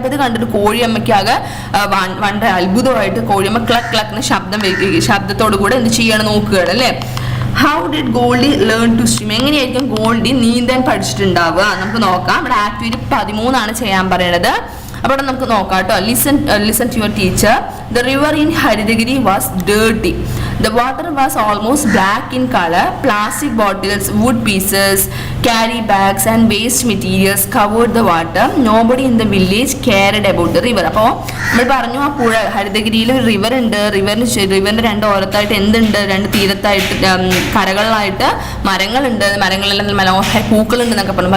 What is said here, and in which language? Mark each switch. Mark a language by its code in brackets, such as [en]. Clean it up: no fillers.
[ml] അപ്പോൾ ഇത് കണ്ടിട്ട് കോഴിയമ്മയ്ക്ക് ആകെ വളരെ അത്ഭുതമായിട്ട് കോഴിയമ്മ ക്ലക്ക് ക്ലക്ക് ശബ്ദത്തോടു കൂടെ എന്ത് ചെയ്യണം നോക്കുകയാണ് അല്ലേ? [en] How did Goldie learn to swim? [ml] എങ്ങനെയായിരിക്കും ഗോൾഡി നീന്താൻ പഠിച്ചിട്ടുണ്ടാവുക? നമുക്ക് നോക്കാം. ഇവിടെ ആക്ടിവിറ്റി 13 ചെയ്യാൻ പറയുന്നത്. അപ്പോൾ നമുക്ക് നോക്കാം കേട്ടോ. [en] Listen to your teacher. The river in Haritagiri was dirty. The water was almost black in color. Plastic bottles, wood pieces, carry bags and waste materials covered the water. Nobody in the village cared about the river. [ml] അപ്പോൾ നമ്മൾ പറഞ്ഞു ആ പുഴ ഹരിതഗിരിയിൽ ഒരു river ഉണ്ട്. റിവറിന്റെ രണ്ട് ഓരത്തായിട്ട് എന്തുണ്ട്, രണ്ട് തീരത്തായിട്ട് കരകളിലായിട്ട് മരങ്ങളുണ്ട്, മരങ്ങളെല്ലാം മനോഹര പൂക്കളുണ്ട് എന്നൊക്കെ പറഞ്ഞു.